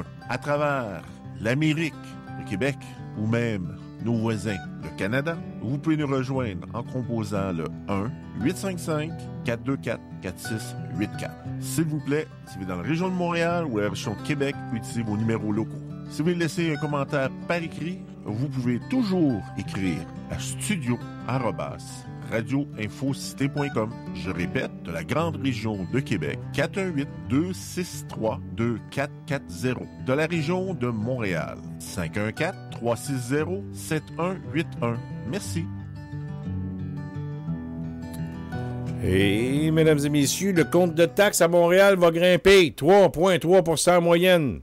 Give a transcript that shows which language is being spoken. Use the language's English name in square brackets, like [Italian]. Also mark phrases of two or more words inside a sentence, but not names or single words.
[French] À travers l'Amérique, le Québec ou même nos voisins, le Canada, vous pouvez nous rejoindre en composant le 1-855-424-4684. S'il vous plaît, si vous êtes dans la région de Montréal ou la région de Québec, utilisez vos numéros locaux. Si vous voulez laisser un commentaire par écrit, vous pouvez toujours écrire à studio@radio-infocité.com. radioinfocité.com. Je répète, de la grande région de Québec, 418-263-2440. De la région de Montréal, 514-360-7181. Merci. Et, mesdames et messieurs, le compte de taxes à Montréal va grimper 3,3 % en moyenne.